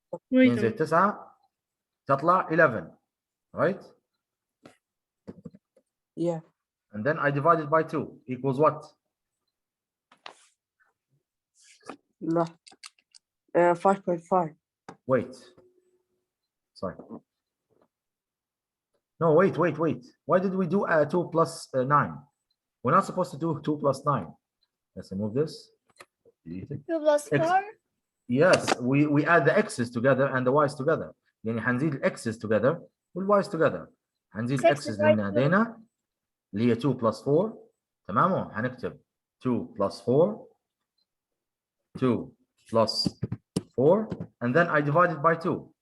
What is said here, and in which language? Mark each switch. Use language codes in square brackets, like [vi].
[ar] 2 زائد 9 تطلع 11 [en] right? Yeah. And then I divide it by 2 equals what? [ar] لا. 5.5. [en] Wait. Sorry. No, wait. Why did we do 2 plus 9? We're not supposed to do 2 plus 9. Let's remove this. Delete it. 2 plus X. 4. Yes, we add the x's together and the y's together. [ar] يعني حنزيد ال x's together وال y's together. حنزيد ال x's اللي لدينا اللي هي [en] 2 plus 4. [ar] تمام؟ حنكتب [en] 2 plus 4. 2 plus 4 and then I divide it by 2.